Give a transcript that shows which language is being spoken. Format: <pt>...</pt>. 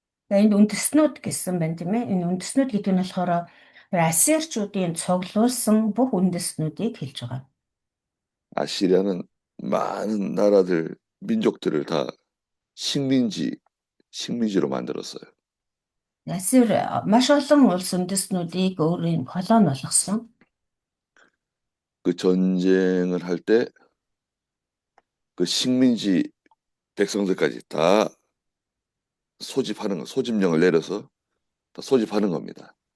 <mn>За энд үндэснүүд гэсэн байна тийм ээ. Энэ үндэснүүд гэдэг нь болохоор Ассирчүүдийн цуглуулсан бүх үндэснүүдийг хэлж байгаа.</mn> <ko>아시리아는 많은 나라들, 민족들을 다 식민지로 만들었어요.</ko> <mn>Ассир маш олон улс үндэснүүдийг өөрийн колони болгосон.</mn> <ko>그 전쟁을 할 때 그 식민지 백성들까지 다 소집령을 내려서 다 소집하는 겁니다.</ko>